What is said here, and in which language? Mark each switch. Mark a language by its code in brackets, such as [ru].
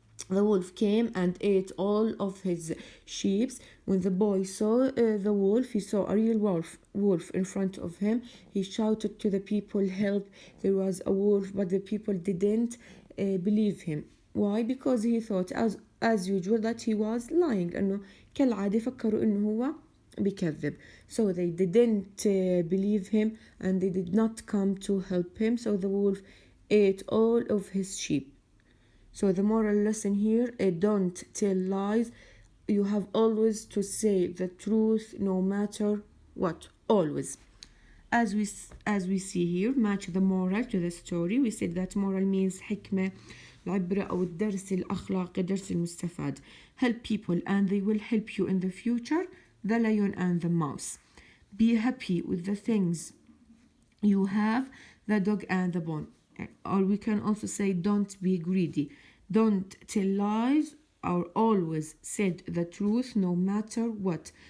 [en] The wolf came and ate all of his sheep. When the boy saw the wolf, he saw a real wolf in front of him. He shouted to the people, help, there was a wolf, but the people didn't believe him. Why? Because he thought as usual that he was lying. [ar] إنه كالعادة فكروا إنه هو بكذب. [en] So they didn't believe him and they did not come to help him. So the wolf ate all of his sheep. So the moral lesson here, don't tell lies. You have always to say the truth no matter what, always. As we see here, match the moral to the story. We said that moral means [ar] حكمة، العبرة أو الدرس الأخلاقي، درس المستفاد. [en] Help people and they will help you in the future. The lion and the mouse. Be happy with the things you have. The dog and the bone. Or we can also say don't be greedy. Don't tell lies, or always said the truth no matter what.